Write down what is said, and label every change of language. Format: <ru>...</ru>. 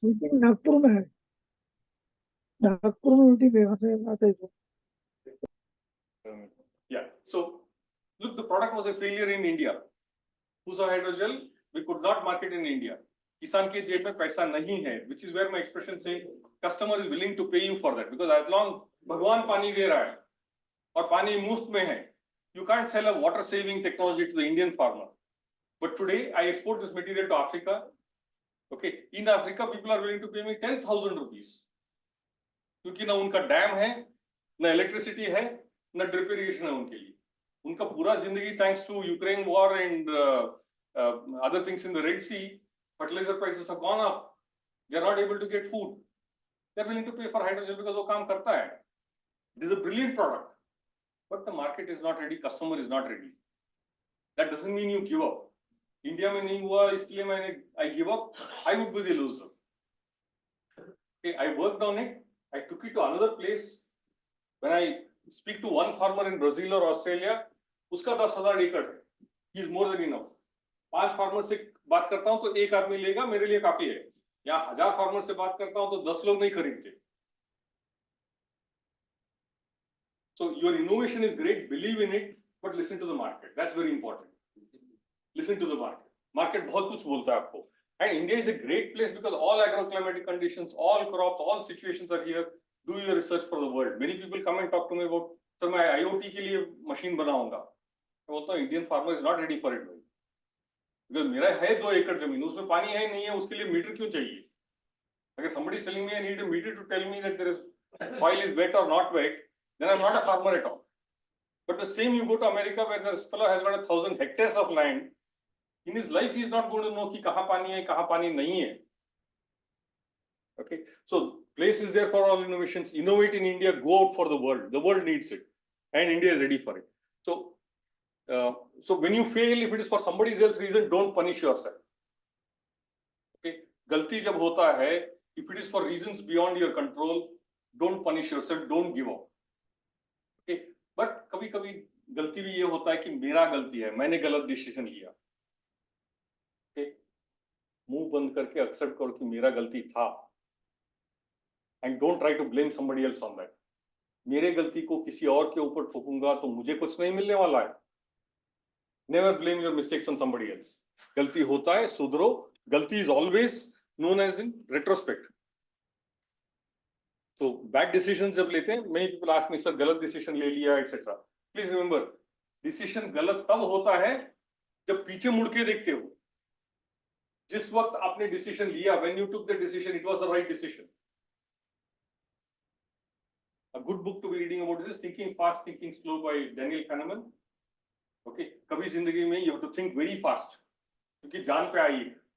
<hi>नागपुर में है. नागपुर में उल्टी बेहोश है बात है.</hi> <en>Yeah. So look, the product was a failure in India. Pusa hydrogel, we could not market in India.</en> <hi>किसान के जेब में पैसा नहीं है,</hi> <en>which is where my expression say customer is willing to pay you for that, because as long</en> <hi>भगवान पानी दे रहा है और पानी मुफ्त में है,</hi> <en>you can't sell a water saving technology to the Indian farmer. But today I export this material to Africa. Okay, in Africa people are willing to pay me 10,000 rupees.</en> <hi>क्योंकि ना उनका डैम है, ना इलेक्ट्रिसिटी है, ना drip irrigation है उनके लिए. उनका पूरा जिंदगी</hi> <en>thanks to Ukraine war and other things in the Red Sea, fertilizer prices have gone up. They are not able to get food. They are willing to pay for hydrogen because</en> <hi>वो काम करता है.</hi> <en>It is a brilliant product. But the market is not ready, customer is not ready. That doesn't mean you give up.</en> <hi>India में नहीं हुआ इसलिए</hi> <en>I give up. I would be the loser. Okay, I worked on it. I took it to another place. When I speak to one farmer in Brazil or Australia,</en> <hi>उसका 10,000 एकड़ है.</hi> <en>He is more than enough.</en> <hi>5 farmers से बात करता हूँ तो 1 आदमी लेगा, मेरे लिए काफी है. यहाँ 1000 farmers से बात करता हूँ तो 10 लोग नहीं खरीदते.</hi> <en>So your innovation is great, believe in it, but listen to the market. That's very important. Listen to the market.</en> <hi>Market बहुत कुछ बोलता है आपको.</hi> <en>And India is a great place because all agroclimatic conditions, all crops, all situations are here. Do your research for the world. Many people come and talk to me about, sir,</en> <hi>मैं IoT के लिए machine बनाऊंगा. मैं बोलता हूँ</hi> <en>Indian farmer is not ready for it भाई, because</en> <hi>मेरा है 2 एकड़ जमीन, उसमें पानी है नहीं है, उसके लिए मीटर क्यों चाहिए?</hi> <en>अगर somebody is telling me I need a meter to tell me that there is soil is wet or not wet, then I'm not a farmer at all. But the same you go to America where this fellow has got 1,000 hectares of land, in his life he is not going to know</en> <hi>कि कहाँ पानी है कहाँ पानी नहीं है.</hi> <en>Okay, so place is there for all innovations. Innovate in India, go out for the world. The world needs it, and India is ready for it. So when you fail, if it is for somebody else's reason, don't punish yourself. Okay,</en> <hi>गलती जब होता है,</hi> <en>if it is for reasons beyond your control, don't punish yourself, don't give up.</en> <hi>Okay, but कभी-कभी गलती भी ये होता है कि मेरा गलती है, मैंने गलत डिसीजन लिया. Okay, मुंह बंद करके एक्सेप्ट करो कि मेरा गलती था.</hi> <en>And don't try to blame somebody else on that.</en> <hi>मेरे गलती को किसी और के ऊपर ठोकूंगा तो मुझे कुछ नहीं मिलने वाला है.</hi> <en>Never blame your mistakes on somebody else.</en> <hi>गलती होता है, सुधरो.</hi> <en>गलती is always known as in retrospect. So bad decisions</en> <hi>जब लेते हैं,</hi> <en>many people ask me, sir,</en> <hi>गलत decision ले लिया,</hi> <en>etc.</en> <hi>Please remember, decision गलत तब होता है जब पीछे मुड़ के देखते हो. जिस वक्त आपने decision लिया,</hi> <en>when you took the decision, it was the right decision. A good book to be reading about this is Thinking Fast, Thinking Slow by Daniel Kahneman.</en> <hi>Okay, कभी जिंदगी में</hi> <en>you have to think very fast,</en> <hi>क्योंकि जान पे आई है.</hi>